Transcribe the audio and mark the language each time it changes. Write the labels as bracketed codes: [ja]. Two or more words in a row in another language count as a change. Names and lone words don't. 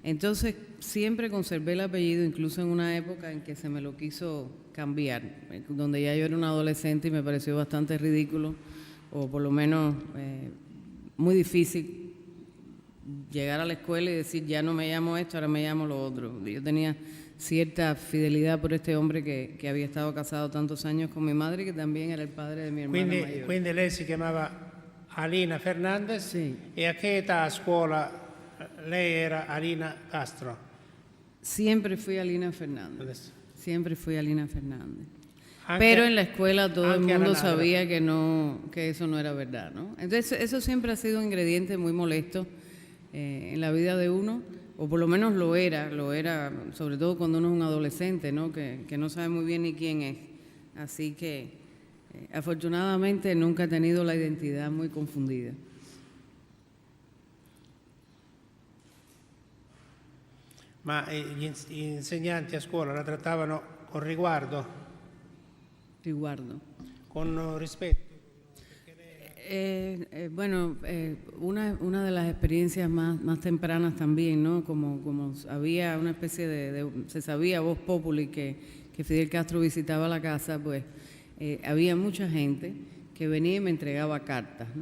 [es] Entonces, siempre conservé el apellido, incluso en una época en que se me lo quiso cambiar, donde ya yo era una adolescente y me pareció bastante ridículo, o por lo menos muy difícil llegar a la escuela y decir, ya no me llamo esto, ahora me llamo lo otro. Yo tenía cierta fidelidad por este hombre que había estado casado tantos años con mi madre, que también era el padre de mi hermana mayor. [it] Quindi lei si chiamava Alina Fernandez Sì. e a che età a scuola lei era Alina Castro? [es] Siempre fui Alina Fernández. [it] Adesso. [es] Siempre fui Alina Fernández. [it] Anche- [es] Pero en la escuela todo el [it] anche [es] mundo [it] alla laurea. [es] sabía que eso no era verdad, ¿no? Entonces eso siempre ha sido un ingrediente muy molesto en la vida de uno, o por lo menos lo era, sobre todo cuando uno es un adolescente, ¿no? Que no sabe muy bien ni quién es. Así que afortunadamente nunca he tenido la identidad muy confundida. [it] Ma gli insegnanti a scuola la trattavano con riguardo, Riguardo. con rispetto? [es] Bueno, una de las experiencias más tempranas también, ¿no? Como había una especie se sabía voz populi que Fidel Castro visitaba la casa, pues había mucha gente que venía y me entregaba cartas, ¿no?